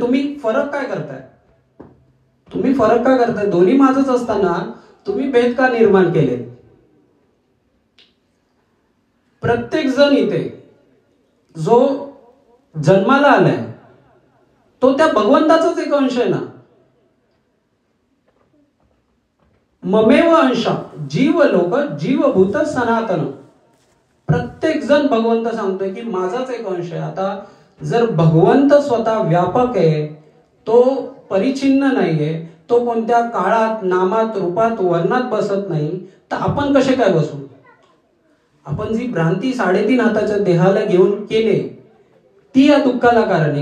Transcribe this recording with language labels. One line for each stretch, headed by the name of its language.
Marathi: तुम्ही फरक काय करताय? तुम्ही फरक का करताय? दोन्ही माझंच असताना तुम्ही भेद का निर्माण केले? प्रत्येक जण इथे जो जन्माला आलाय तो त्या भगवंताचाच एक अंश आहे ना.
Sanskrit: ममेव अंशा जीव लोक जीवभूत सनातन.
Marathi: प्रत्येक जण भगवंत सांगतोय की माझाच एक अंश आहे. आता जर भगवंत स्वतः व्यापक आहे, तो परिचिन्न नाहीये, तो कोणत्या काळात नामात रूपात वर्णात बसत नाही, तर आपण कसे काय बसू? आपण जी भ्रांती 3.5 हाताच्या देहाला घेऊन केले ती या दुःखाला कारण आहे.